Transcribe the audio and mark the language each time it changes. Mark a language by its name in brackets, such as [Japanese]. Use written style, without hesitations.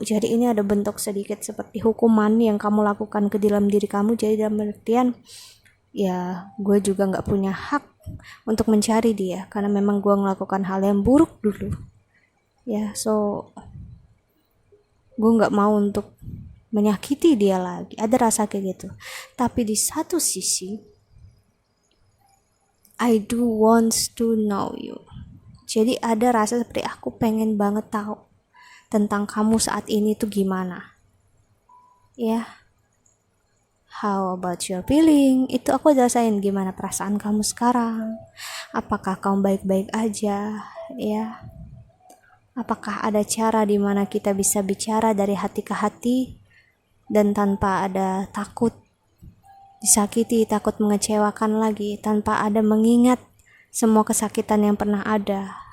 [Indonesian] Jadi ini ada bentuk sedikit seperti hukuman yang kamu lakukan ke dalam diri kamu. Jadi dalam artian ya gue juga gak punya hak untuk mencari dia, karena memang gue melakukan hal yang buruk dulu ya. So gue gak mau untuk menyakiti dia lagi, ada rasa kayak gitu. Tapi di satu sisi [English] I do wants to know you. [Indonesian] Jadi ada rasa seperti aku pengen banget tahu tentang kamu saat ini tuh gimana ya. [English] How about your feeling? [Indonesian] Itu aku rasain gimana perasaan kamu sekarang. Apakah kamu baik-baik aja ya? Apakah ada cara di mana kita bisa bicara dari hati ke hati dan tanpa ada takut disakiti, takut mengecewakan lagi, tanpa ada mengingat semua kesakitan yang pernah ada.